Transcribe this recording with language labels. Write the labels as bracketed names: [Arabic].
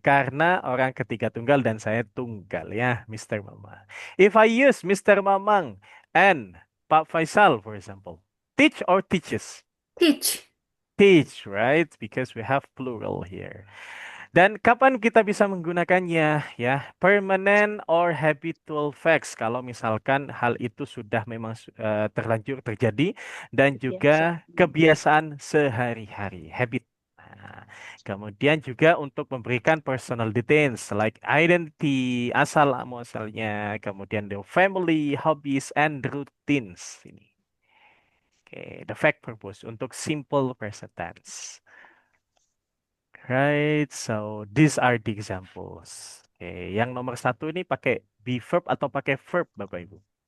[Indonesian] Karena orang ketiga tunggal dan saya tunggal ya, Mr. [English] Mama. If I use Mr. Mamang and Pak Faisal, for example, teach or teaches? Teach. Teach, right? Because we have plural here. [Indonesian] Dan kapan kita bisa menggunakannya ya? [English] Permanent or habitual facts. [Indonesian] Kalau misalkan hal itu sudah memang terlanjur terjadi dan juga kebiasaan sehari-hari, habit. Nah, kemudian juga untuk memberikan personal details like identity, asal muasalnya, kemudian [English] the family, hobbies, and routines. [Indonesian] Ini. Oke, [English] the fact purpose [Indonesian] untuk simple present tense. [English] Right, so these are the examples. [Indonesian] Oke, yang nomor satu ini pakai be verb atau pakai verb, Bapak Ibu?